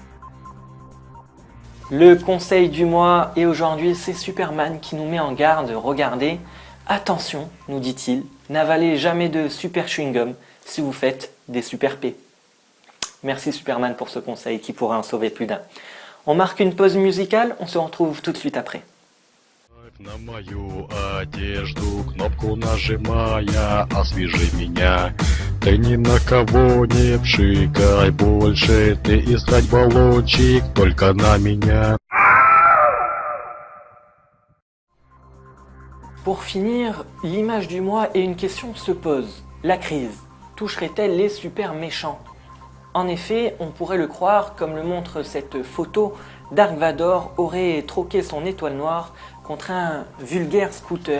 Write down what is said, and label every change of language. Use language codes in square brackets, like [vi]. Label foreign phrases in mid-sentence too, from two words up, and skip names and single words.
[fr] Le conseil du mois et aujourd'hui c'est Superman qui nous met en garde. Regardez, attention, nous dit-il, n'avalez jamais de super chewing-gum si vous faites des super P. Merci Superman pour ce conseil qui pourrait en sauver plus d'un. On marque une pause musicale, on se retrouve tout de suite après. [ru] На мою одежду, кнопку нажимая, освежи меня. Ты ни на кого не пшикай больше, ты искать баллончик только на меня. [fr] Pour finir, l'image du mois et une question se pose. La crise toucherait-elle les super méchants? En effet, on pourrait le croire, comme le montre cette photo, Dark Vador aurait troqué son étoile noire contre un vulgaire scooter.